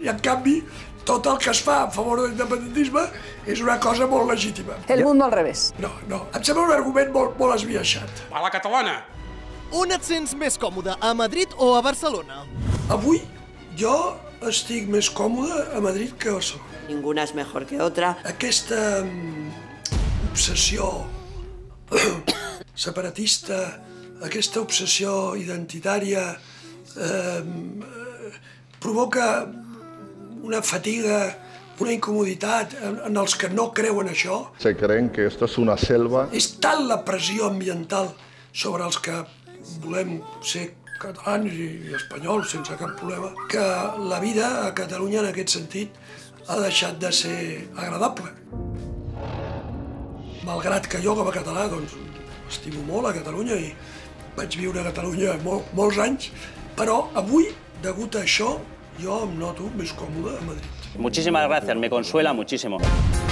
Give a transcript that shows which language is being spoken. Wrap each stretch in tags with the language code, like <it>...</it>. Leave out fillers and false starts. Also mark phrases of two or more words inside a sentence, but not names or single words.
<ca>I en canvi, tot el que es fa a favor de l'independentisme és una cosa molt legítima.</ca> <es>El mundo al revés.</es> <ca>No, em sembla un argument molt esbiaixat. A la catalana. On et sents més còmode, a Madrid o a Barcelona? Avui jo estic més còmode a Madrid que a Barcelona.</ca> <es>Ninguna és mejor que otra.</es> <ca>Aquesta obsessió separatista, aquesta obsessió identitària provoca una fatiga, una incomoditat en els que no creuen això.</ca> <es>Se creen que esto es una selva.</es> <ca>És tal la pressió ambiental sobre els que volem ser catalans i espanyols sense cap problema, que la vida a Catalunya en aquest sentit ha deixat de ser agradable. Malgrat que jo com a català estimo molt a Catalunya i vaig viure a Catalunya molts anys, però avui, degut a això, jo em noto més còmode a Madrid.</ca> <es>Muchísimas gracias, me consuela muchísimo.</es>